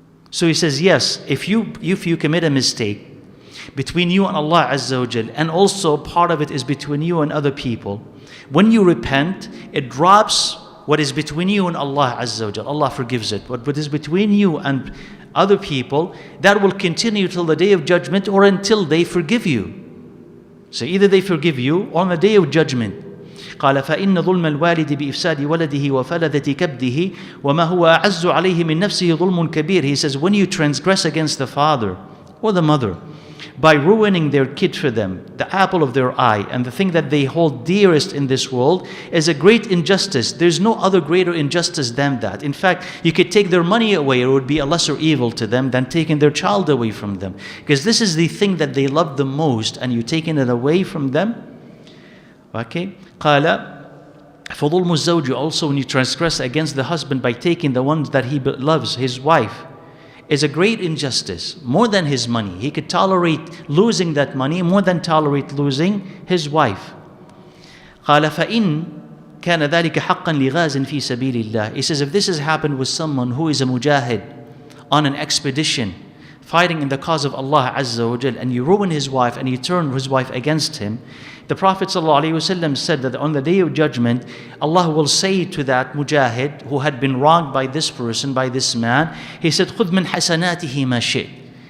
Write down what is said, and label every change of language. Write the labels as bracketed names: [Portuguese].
[English] So he says, yes, if you commit a mistake between you and Allah Azza wa Jal, and also part of it is between you and other people, when you repent, it drops what is between you and Allah Azza wa Jal. Allah forgives it. But what is between you and other people, that will continue till the day of judgment or until they forgive you. So either they forgive you or on the day of judgment. [Arabic] قال فإن ظلم الوالد بإفساد ولده وفلذة كبده وما هو أعز عليه من نفسه ظلم كبير. [English] He says, when you transgress against the father or the mother by ruining their kid for them, the apple of their eye, and the thing that they hold dearest in this world, is a great injustice. There's no other greater injustice than that. In fact, you could take their money away, it would be a lesser evil to them than taking their child away from them. Because this is the thing that they love the most, and you're taking it away from them. Okay? [Arabic] قال فظلم الزوج, [English] also when you transgress against the husband by taking the ones that he loves, his wife, is a great injustice, more than his money. He could tolerate losing that money more than tolerate losing his wife. [Arabic] قال فإن كان ذلك حقا لغاز في سبيل الله. [English] He says, if this has happened with someone who is a mujahid on an expedition, fighting in the cause of Allah Azza wa Jal, and you ruin his wife and you turn his wife against him, the Prophet ﷺ said that on the day of judgment, Allah will say to that mujahid who had been wronged by this person, by this man, he said, [Arabic] خُذْ مِنْ حَسَنَاتِهِ مَا شِئْتَ.